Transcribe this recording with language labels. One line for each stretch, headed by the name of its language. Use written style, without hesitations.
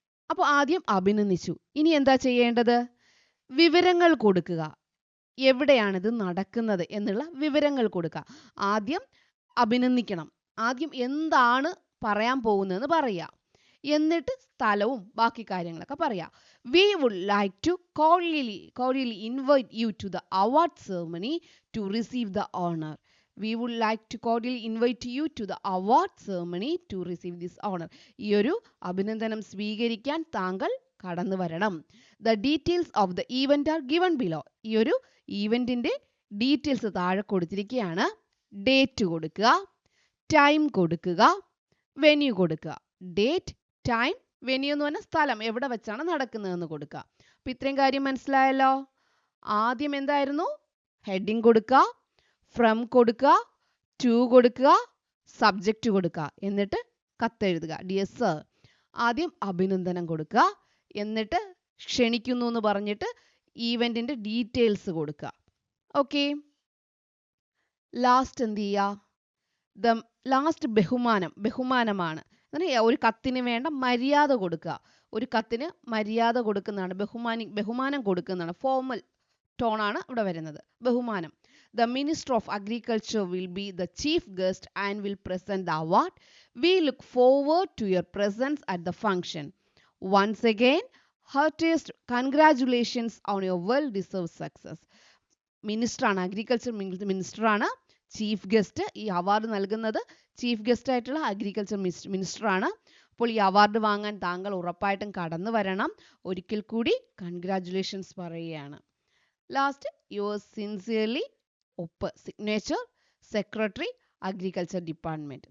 Malayalam: അപ്പോൾ ആദ്യം അഭിനന്ദിച്ചു. ഇനി എന്താ ചെയ്യേണ്ടത്? വിവരങ്ങൾ കൊടുക്കുക. എവിടെയാണിത് നടക്കുന്നത് എന്നുള്ള വിവരങ്ങൾ കൊടുക്കുക. ആദ്യം അഭിനന്ദിക്കണം. ആദ്യം എന്താണ് പറയാൻ പോകുന്നതെന്ന് പറയുക. എന്നിട്ട് സ്ഥലവും ബാക്കി കാര്യങ്ങളൊക്കെ പറയാം.
English: We would like to cordially invite you to the award ceremony to receive the honor. We would like to cordially invite you to the award ceremony to receive this honor.
Malayalam: ഈ ഒരു അഭിനന്ദനം സ്വീകരിക്കാൻ താങ്കൾ കടന്നു വരണം.
English: The details of the event are given below.
Malayalam: ഈ ഒരു ഈവന്റിന്റെ details താഴെ കൊടുത്തിരിക്കുകയാണ്. ഡേറ്റ് കൊടുക്കുക, ടൈം കൊടുക്കുക, വെന്യൂ കൊടുക്കുക. ഡേറ്റ്, ടൈം, വെന്യൂ എന്ന് പറഞ്ഞാൽ സ്ഥലം, എവിടെ വെച്ചാണ് നടക്കുന്നതെന്ന് കൊടുക്കുക. അപ്പം ഇത്രയും കാര്യം മനസ്സിലായല്ലോ. ആദ്യം എന്തായിരുന്നു? ഹെഡിങ് കൊടുക്കുക, ഫ്രം കൊടുക്കുക, ടു കൊടുക്കുക, സബ്ജക്റ്റ് കൊടുക്കുക, എന്നിട്ട് കത്തെഴുതുക. ഡിയർ സർ, ആദ്യം അഭിനന്ദനം കൊടുക്കുക, എന്നിട്ട് ക്ഷണിക്കുന്നു എന്ന് പറഞ്ഞിട്ട് ഈവന്റിന്റെ ഡീറ്റെയിൽസ് കൊടുക്കുക. ഓക്കെ, ലാസ്റ്റ് എന്ത് ചെയ്യുക? ലാസ്റ്റ് ബഹുമാനമാണ്. ഒരു കത്തിന് വേണ്ട മര്യാദ കൊടുക്കുക. ഒരു കത്തിന് മര്യാദ കൊടുക്കുന്നതാണ്, ബഹുമാനം കൊടുക്കുന്നതാണ്. ഫോർമൽ ടോണാണ് ഇവിടെ വരുന്നത്. ബഹുമാനം.
English: The Minister of Agriculture will be the chief guest and will present the award. We look forward to your presence at the function. Once again, heartiest congratulations on your well-deserved success.
Malayalam: Minister ആണ്, agriculture minister ആണ് chief guest. ഈ award നൽകുന്നത് chief guest ആയിട്ടുള്ള agriculture minister ആണ്. അപ്പോൾ ഈ award വാങ്ങാൻ താങ്കൾ ഉറപ്പായിട്ടും കടന്നു വരണം. ഒരിക്കൽ കൂടി കൺഗ്രാറ്റുലേഷൻസ് പറയുകയാണ്. ലാസ്റ്റ്, യുവേഴ്സ് സിൻസിയർലി, ഒപ്പ്, സിഗ്നേച്ചർ, സെക്രട്ടറി അഗ്രികൾച്ചർ ഡിപ്പാർട്ട്മെന്റ്.